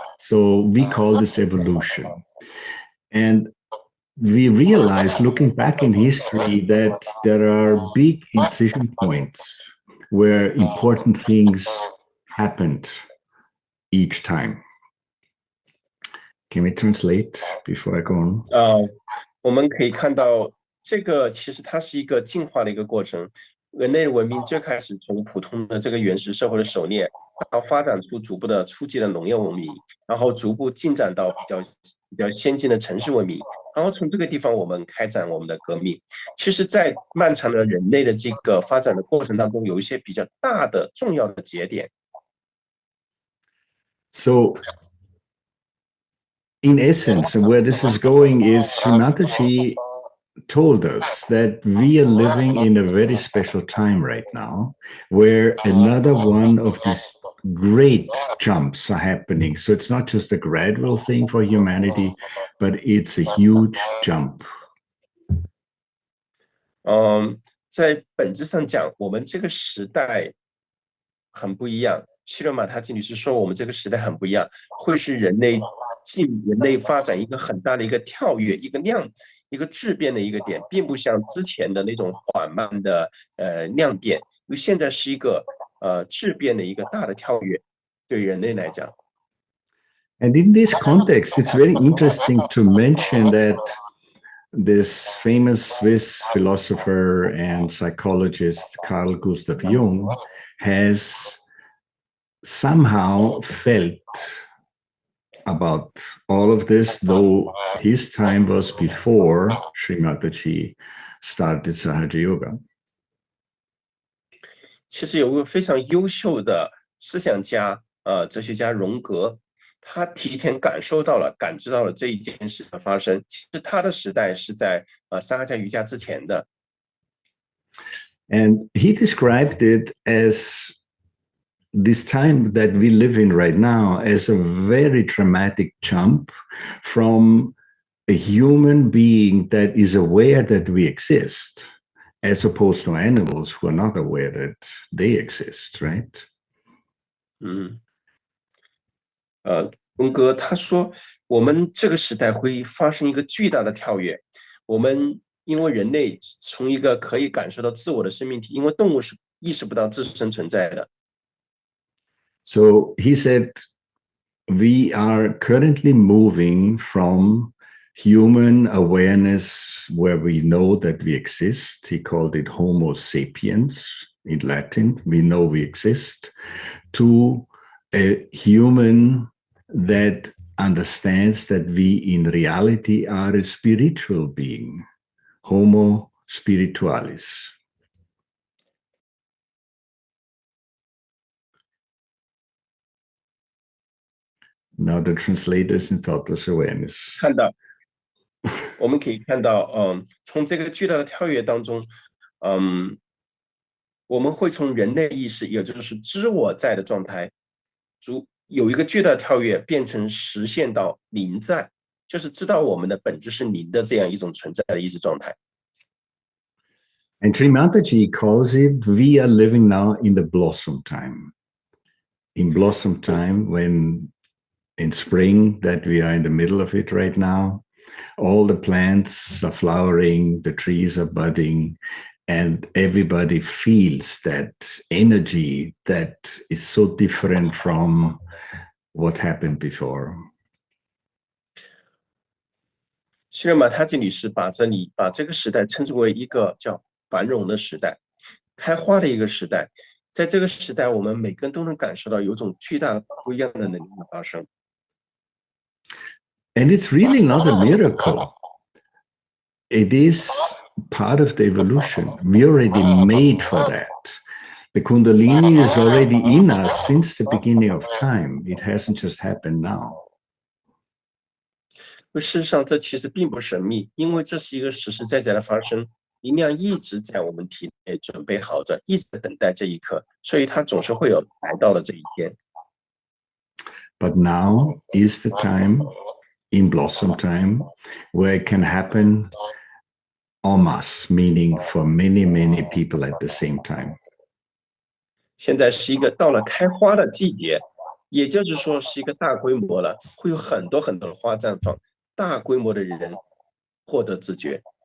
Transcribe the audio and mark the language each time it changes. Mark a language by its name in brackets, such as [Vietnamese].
[English] So we call this evolution. And we realize, looking back in history, that there are big incision points where important things happened each time. Can we translate before I go on? [Chinese] 我们可以看到，这个其实它是一个进化的一个过程。人类文明最开始从普通的这个原始社会的狩猎，然后发展出逐步的初级的农业文明，然后逐步进展到比较先进的城市文明，然后从这个地方我们开展我们的革命。其实，在漫长的人类的这个发展的过程当中，有一些比较大的重要的节点。 [English] So, in essence, where this is going is Srimataji told us that we are living in a very special time right now, where another one of these great jumps are happening. So it's not just a gradual thing for humanity, but it's a huge jump. [Chinese] 在本质上讲，我们这个时代很不一样。希勒马塔吉女士说，我们这个时代很不一样，会是人类发展一个很大的一个跳跃，一个质变的一个点，并不像之前的那种缓慢的量点，因为现在是一个质变的一个大的跳跃，对人类来讲。 [English] And in this context, it's very interesting to mention that this famous Swiss philosopher and psychologist Carl Gustav Jung has somehow felt about all of this, though his time was before Sri Mataji started Sahaja Yoga. [Chinese] 其实有个非常优秀的思想家，哲学家荣格，他提前感知到了这一件事的发生。其实他的时代是在萨哈迦瑜伽之前的。 [English] And he described it as this time that we live in right now as a very dramatic jump from a human being that is aware that we exist, as opposed to animals who are not aware that they exist, right? [Chinese] 龙哥他说，我们这个时代会发生一个巨大的跳跃。我们因为人类从一个可以感受到自我的生命体，因为动物是意识不到自身存在的。 [English] So he said, we are currently moving from human awareness where we know that we exist. He called it Homo sapiens in Latin. We know we exist. To a human that understands that we in reality are a spiritual being, Homo spiritualis. Now the translators in thoughtless awareness. [Chinese] 看到，我们可以看到，从这个巨大的跳跃当中，我们会从人类意识，也就是知我在的状态，有一个巨大的跳跃，变成实现到灵在，就是知道我们的本质是灵的这样一种存在的意识状态。 [English] And Sri Mataji calls it, we are living now in the blossom time. In blossom time, when in spring, that we are in the middle of it right now, all the plants are flowering, the trees are budding, and everybody feels that energy that is so different from what happened before. [Chinese] 希尔马他这里是把这个时代称之为一个叫繁荣的时代，开花的一个时代。在这个时代，我们每个人都能感受到有种巨大的不一样的能力的发生。 [English] And it's really not a miracle. It is part of the evolution. We already made for that. The Kundalini is already in us since the beginning of time. It hasn't just happened now. [Chinese] 事实上，这其实并不神秘，因为这是一个实实在在的发生。能量一直在我们体内准备好着，一直在等待这一刻，所以它总是会有来到了这一天。 [English] But now is the time, in blossom time, where it can happen en masse, meaning for many, many people at the same time. [Chinese] 现在是一个到了开花的季节，也就是说是一个大规模了，会有很多很多的花绽放，大规模的人获得自觉。